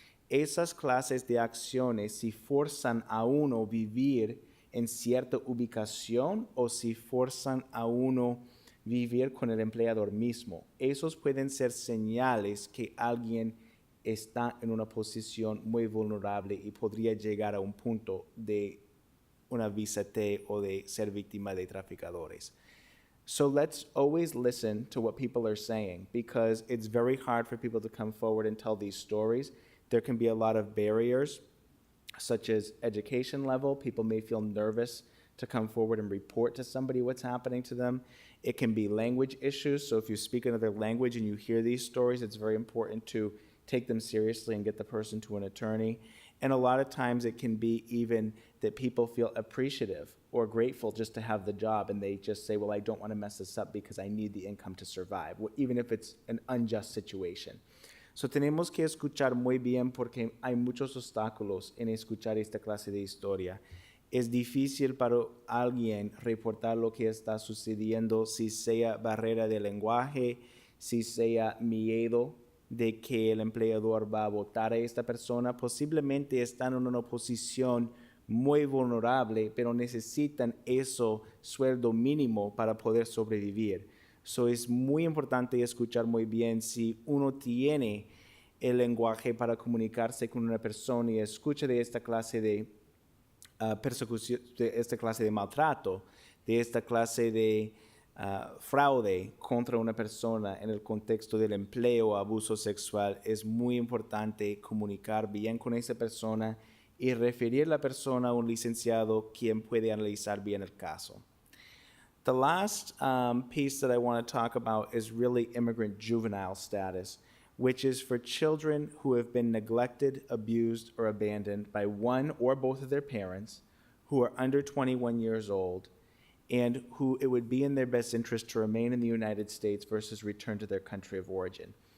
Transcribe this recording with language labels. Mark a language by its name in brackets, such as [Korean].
[Spanish] esas clases de acciones si forzan a uno vivir en cierta ubicación o si forzan a uno vivir con el empleador mismo. Esos pueden ser señales que alguien está en una posición muy vulnerable y podría llegar a un punto de una visa T o de ser víctima de traficadores. [English] So let's always listen to what people are saying, because it's very hard for people to come forward and tell these stories. There can be a lot of barriers, such as education level. People may feel nervous to come forward and report to somebody what's happening to them. It can be language issues. So if you speak another language and you hear these stories, it's very important to take them seriously and get the person to an attorney. And a lot of times it can be even that people feel appreciative or grateful just to have the job, and they just say, well, I don't want to mess this up because I need the income to survive, even if it's an unjust situation. [Spanish] So tenemos que escuchar muy bien porque hay muchos obstáculos en escuchar esta clase de historia. Es difícil para alguien reportar lo que está sucediendo, si sea barrera de lenguaje, si sea miedo de que el empleador va a votar a esta persona. Posiblemente están en una posición muy vulnerable, pero necesitan eso sueldo mínimo para poder sobrevivir. So es muy importante escuchar muy bien si uno tiene el lenguaje para comunicarse con una persona y escucha de esta clase de persecución, de esta clase de maltrato, de esta clase de fraude contra una persona en el contexto del empleo o abuso sexual. Es muy importante comunicar bien con esa persona y referir a la persona a un licenciado quien puede analizar bien el caso. [English] The last piece that I want to talk about is really immigrant juvenile status, which is for children who have been neglected, abused, or abandoned by one or both of their parents, who are under 21 years old, and who it would be in their best interest to remain in the United States versus return to their country of origin.